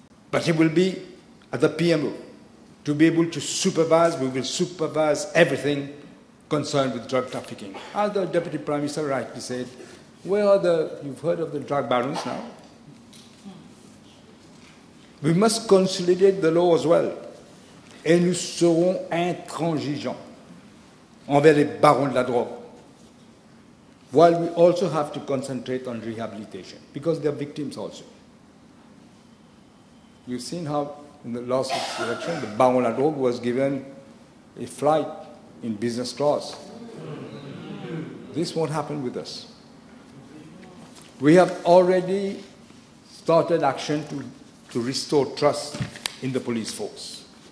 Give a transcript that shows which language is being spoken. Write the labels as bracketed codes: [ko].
[en] But he will be at the PMO. To be able to supervise, we will supervise everything concerned with drug trafficking. As the Deputy Prime Minister rightly said, Where are you've heard of the drug barons now? We must consolidate the law as well. [fr] Et nous serons intransigeants envers les barons de la drogue. [en] While we also have to concentrate on rehabilitation, because they're victims also. You've seen how in the last election, the [fr] baron de la drogue [en] was given a flight in business class. This won't happen with us. We have already started action to restore trust in the police force.